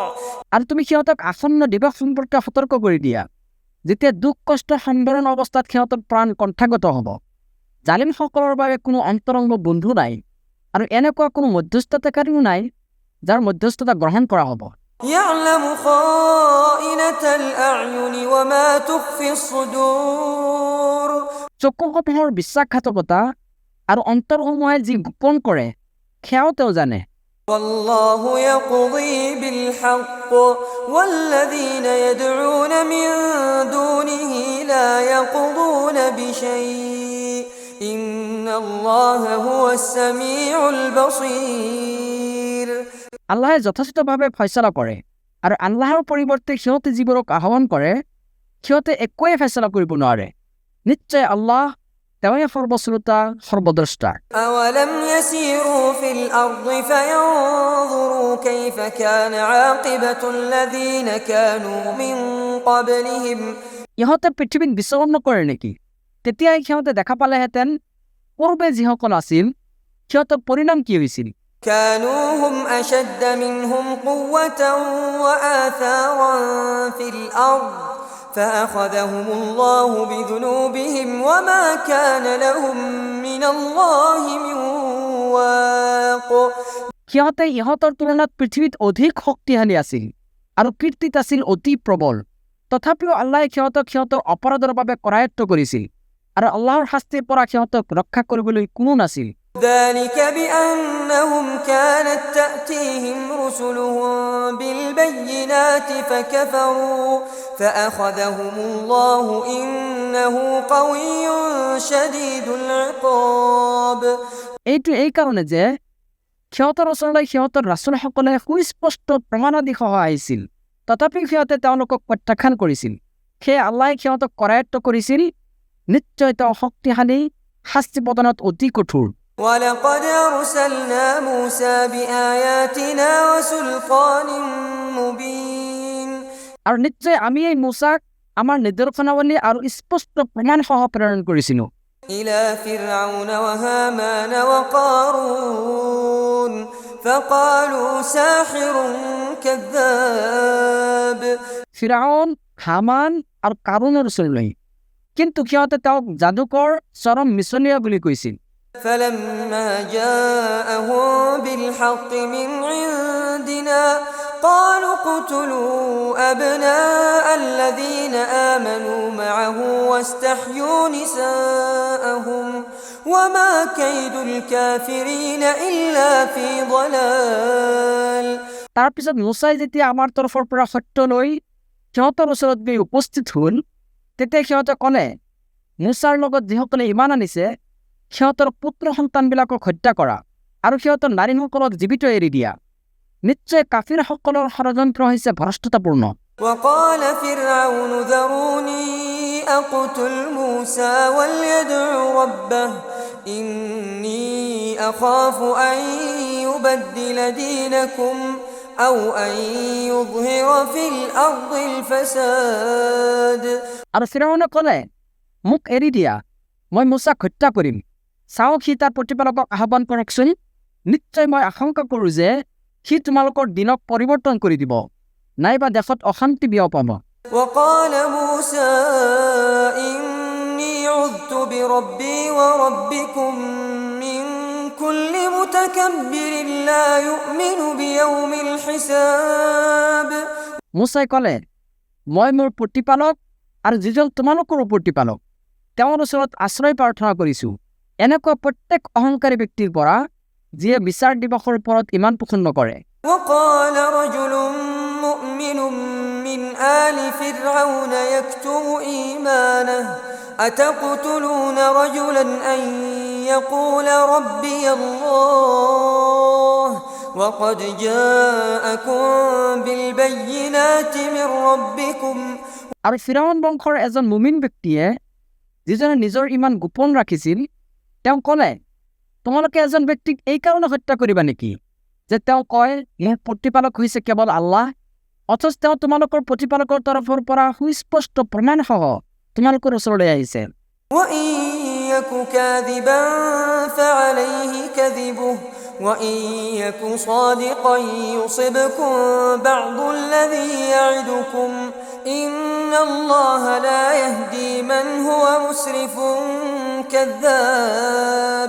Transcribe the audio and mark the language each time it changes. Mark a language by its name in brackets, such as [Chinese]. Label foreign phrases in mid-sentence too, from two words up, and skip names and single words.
[Assamese] আৰু তুমি সিহঁতক আসন্ন দিৱস সম্পৰ্কে সতৰ্ক কৰি দিয়া যেতিয়া দুখ কষ্ট সম্বৰণ অৱস্থাত সিহঁতৰ প্ৰাণ কণ্ঠাগত হ'ব জালিমসকলৰ বাবে কোনো অন্তৰংগ বন্ধু নাই আৰু এনেকুৱা কোনো মধ্যস্থতাকাৰীও নাই যাৰ মধ্যস্থতা গ্ৰহণ কৰা হ'ব [Arabic] يعلم خائنة الأعين وما تخفي الصدور [Assamese] চকুসমূহৰ বিশ্বাসঘাতকতা আৰু অন্তৰসমূহে যি গোপন কৰে সেয়াও তেওঁ জানে [Arabic] والله يقضي بالحق والذين يدعون من دونه لا يقضون بشيء إن الله هو السميع البصير [Assamese] আল্লাহে যথেষ্টভাৱে ফয়ছলা কৰে আৰু আল্লাহৰ পৰিৱৰ্তে সিহঁতে যিবোৰক আহ্বান কৰে সিহঁতে একোৱে ফয়ছলা কৰিব নোৱাৰে নিশ্চয় আল্লাহ তেওঁই সৰ্বশ্ৰোতা সৰ্বদ্ৰষ্টা [Arabic] أولم يسيروا في الأرض فينظروا كيف كان عاقبة الذين كانوا من قبلهم [Assamese] ইহঁতে পৃথিৱীত বিচৰণ নকৰে নেকি তেতিয়াই সিহঁতে দেখা পালেহেঁতেন পূৰ্বে যিসকল আছিল সিহঁতৰ পৰিণাম কি হৈছিল [Arabic] كانوا هم أشد منهم قوة وآثارا في الأرض فأخذهم الله بذنوبهم وما كان لهم من الله من واق [Assamese] সিহঁতে ইহঁতৰ তুলনাত পৃথিৱীত অধিক শক্তিশালী আছিল আৰু কীৰ্তিত আছিল অতি প্ৰবল তথাপিও আল্লাহে সিহঁতক সিহঁতৰ অপৰাধৰ বাবে কৰায়ত্ব কৰিছিল আৰু আল্লাহৰ শাস্তিৰ পৰা সিহঁতক ৰক্ষা কৰিবলৈ কোনো নাছিল [Arabic] ذلك بأنهم كانت تأتيهم رسلهم بالبينات فكفروا فأخذهم الله إنه قوي شديد العقاب [Assamese] এইটো এই কাৰণে যে সিহঁতৰ ওচৰলৈ সিহঁতৰ ৰাছুলসকলে সুস্পষ্ট প্ৰমাণাদি সহ আহিছিল তথাপি সিহঁতে তেওঁলোকক প্ৰত্যাখ্যান কৰিছিল সেয়ে আল্লাহে সিহঁতক কৰায়ত্ব কৰিছিল নিশ্চয় তেওঁ শক্তিশালী শাস্তি প্ৰদানত অতি কঠোৰ [Arabic] ولقد أرسلنا موسى بآياتنا وسلطان مبين [Assamese] আৰু নিশ্চয় আমি এই মুসাক আমাৰ নিদৰ্শনাৱলী আৰু স্পষ্ট প্ৰমাণ সহ প্ৰেৰণ কৰিছিলো [Arabic] إلى فرعون وهامان وقارون فقالوا ساحر كذاب [Assamese] ফিৰাউন হামান আৰু কাৰুণৰ ওচৰলৈ কিন্তু সিহঁতে তেওঁক যাদুকৰ চৰম মিছলীয়া বুলি কৈছিল [Arabic] فلما جاءهم بالحق من عندنا قالوا اقتلوا أبناء الذين آمنوا معه واستحيوا نساءهم وما كيد الكافرين إلا في ضلال [Assamese] তাৰপিছত মুছাই যেতিয়া আমাৰ তৰফৰ পৰা সত্য লৈ সিহঁতৰ ওচৰত গৈ উপস্থিত হ'ল তেতিয়া সিহঁতে ক'লে মুছাৰ লগত যিসকলে ইমান আনিছে সিহঁতৰ পুত্ৰ সন্তানবিলাকক হত্যা কৰা আৰু সিহঁতৰ নাৰীসকলক জীৱিত এৰি দিয়া নিশ্চয় কাফিৰসকলৰ ষড়যন্ত্ৰ হৈছে ভ্ৰষ্টতাপূৰ্ণ [Arabic] وقال فرعون ذروني أقتل موسى وليدع ربه إني أخاف أن يبدل دينكم أو أن يظهر في الأرض الفساد [Assamese] আৰু ফিৰাউনে ক'লে মোক এৰি দিয়া মই মুছাক হত্যা কৰিম চাওক সি তাৰ প্ৰতিপালকক আহ্বান কৰকচোন নিশ্চয় মই আশংকা কৰোঁ যে সি তোমালোকৰ দিনক পৰিৱৰ্তন কৰি দিব নাইবা দেশত অশান্তি বিয়পাব [Arabic] وقال موسى إني عذت بربي وربكم من كل متكبر لا يؤمن بيوم الحساب [Assamese] মুছাই ক'লে মই মোৰ প্ৰতিপালক আৰু যিজন তোমালোকৰো প্ৰতিপালক তেওঁৰ ওচৰত আশ্ৰয় প্ৰাৰ্থনা কৰিছোঁ এনেকুৱা প্ৰত্যেক অহংকাৰী ব্যক্তিৰ পৰা যিয়ে বিচাৰ দিৱসৰ ওপৰত ইমান পোষণ নকৰে [Arabic] وقال رجل مؤمن من آل فرعون يكتم إيمانه أتقتلون رجلا أن يقول ربي الله وقد جاءكم بالبينات من ربكم [Assamese] আৰু ফিৰাউন বংশৰ এজন মুমিন ব্যক্তিয়ে যিজনে নিজৰ ইমান গোপন ৰাখিছিল তেওঁ ক'লে তোমালোকে এজন ব্যক্তিক এই কাৰণে হত্যা কৰিবা নেকি যে তেওঁ কয় মোৰ প্ৰতিপালক হৈছে কেৱল আল্লাহ অথচ তেওঁ তোমালোকৰ প্ৰতিপালকৰ তৰফৰ পৰা সুস্পষ্ট প্ৰমাণ সহ তোমালোকৰ ওচৰলৈ আহিছে [Arabic] وإن يك كاذبا فعليه كذبه وإن يك صادقا يصبكم بعض الذي يعدكم إن الله لا يهدي من هو مسرف كذاب